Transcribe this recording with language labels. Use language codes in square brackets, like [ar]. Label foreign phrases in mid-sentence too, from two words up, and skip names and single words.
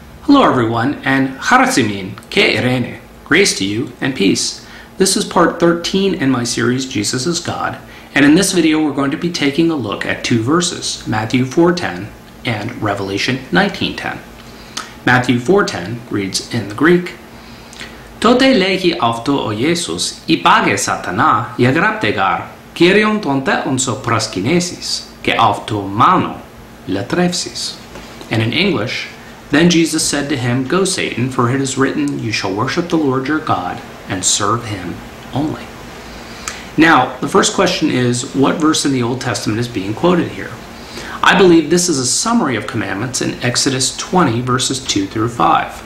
[en] Hello everyone, and [el] χαρασιμήν και ειρήνη, [en] grace to you and peace. This is part 13 in my series Jesus is God, and in this video we're going to be taking a look at two verses, Matthew 4:10 and Revelation 19:10. Matthew 4:10 reads in the Greek, [el] τότε λέγει αὐτῷ ο Ἰησοῦς, ὑπαγε σατανᾶ, γέγραπται κύριον τον θεόν σου προσκυνήσεις και αὐτοῦ μόνται λατρεύσεις. [en] And in English, then Jesus said to him, Go, Satan, for it is written, You shall worship the Lord your God and serve him only. Now, the first question is, what verse in the Old Testament is being quoted here? I believe this is a summary of commandments in Exodus 20, verses 2 through 5.